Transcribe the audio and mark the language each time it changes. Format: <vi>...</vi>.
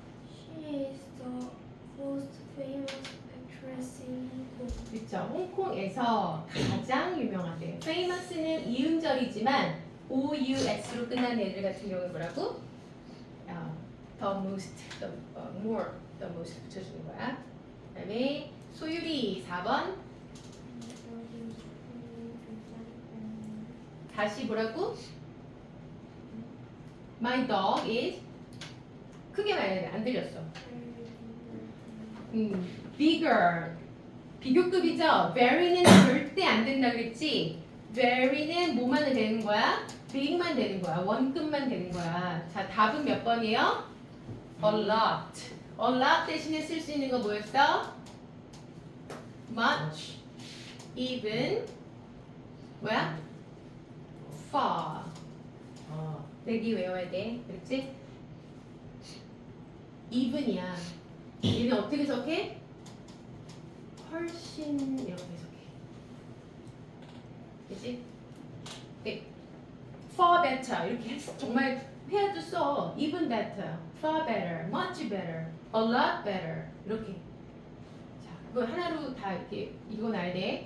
<en>She is the most famous actress in Hong Kong.</en> <ko>그렇죠. 홍콩에서 가장 유명하대. famous는 이음절이지만 OUS로 끝나는 애들 같은 경우는 뭐라고? the most, the more, the most 붙여주는 거야. 그다음에 소율이 4번. 다시 뭐라고?</ko> <en>My dog is</en> <ko>크게 말해야 돼. 안 들렸어. bigger. 비교급이죠. very는 절대 안 된다 그랬지. very는 뭐만 되는 거야? big만 되는 거야. 원급만 되는 거야. 자, 답은 몇 번이에요? a lot. a lot 대신에 쓸 수 있는 거 뭐였어?</ko> <en>much, even, 뭐야?</en> <ko>far. 내기 외워야 돼. 그렇지? even이야. 얘는 어떻게 해석해? 훨씬 이렇게 해석해. 그치? 네.</ko> <en>far better</en> <ko>이렇게 해서 정말 회화도 써.</ko> <en>even better, far better, much better, a lot better 이렇게.</en> <ko>자, 그거 하나로 다 이렇게 읽어놔야 돼.</ko>